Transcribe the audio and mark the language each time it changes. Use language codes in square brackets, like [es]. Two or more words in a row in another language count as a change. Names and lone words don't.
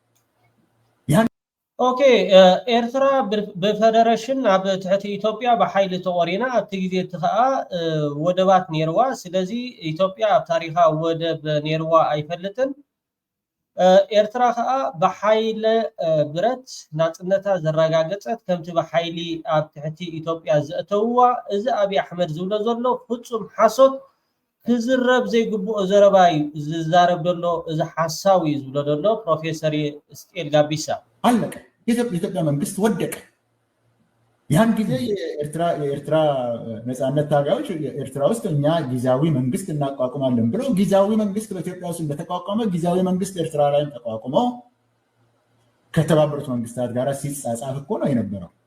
[ti] ኦኬ ኤርትራ በፌዴሬሽን ኣብ ትሕቲ ኢትዮጵያ ብሓይሊ ተቆሪና ኣብቲ ግዜ ትኸኣ ወደባት ነይርዋ። ስለዚ ኢትዮጵያ ኣብ ታሪኻ ወደብ ነይርዋ ኣይፈልጥን። ኤርትራ ከዓ ብሓይሊ ብረት ናፅነታ ዘረጋገፀት ከምቲ ብሓይሊ ኣብ ትሕቲ ኢትዮጵያ ዘእተውዋ እዚ ኣብይ ኣሕመድ ዝብሎ ዘሎ ፍፁም ሓሶት ክዝረብ ዘይግብኦ ዘረባ እዩ ዝዛረብ ዘሎ። እዚ ሓሳብ እዩ ዝብሎ ዘሎ ፕሮፌሰር ስኬል ጋቢሳ። [am] አለቀ። የኢትዮጵያ መንግስት ወደቀ። ያን ጊዜ የኤርትራ ነፃነት ታጋዮች ኤርትራ ውስጥ እኛ ጊዜያዊ መንግስት እናቋቁማለን ብለው ጊዜያዊ መንግስት በኢትዮጵያ ውስጥ እንደተቋቋመ ጊዜያዊ መንግስት ኤርትራ ላይም ተቋቁሞ ከተባበሩት መንግስታት ጋር ሲጻጻፍ እኮ ነው የነበረው።